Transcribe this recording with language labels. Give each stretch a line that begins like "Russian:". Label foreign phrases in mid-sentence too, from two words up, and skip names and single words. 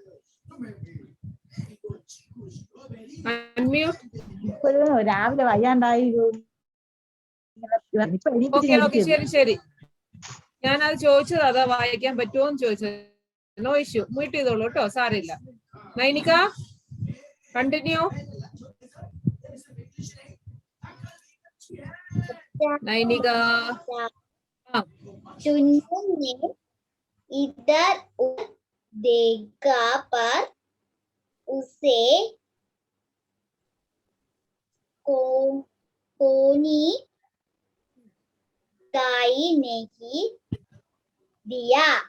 Malayalam: രാവിലെ വയ്യാണ്ടായി.
English: okay okay
Malayalam: ശരി ശരി, ഞാനത് ചോദിച്ചത് അതാ, വായിക്കാൻ പറ്റുമോന്ന് ചോദിച്ചത്.
English: no issue,
Malayalam: മ്യൂട്ട് ചെയ്തോളൂ കേട്ടോ, സാരമില്ല. നൈനിക കണ്ടിന്യൂ.
Hindi: नैनिका चुन्नू ने इधर उधर देखा पर उसे कोई दिखाई नहीं दिया।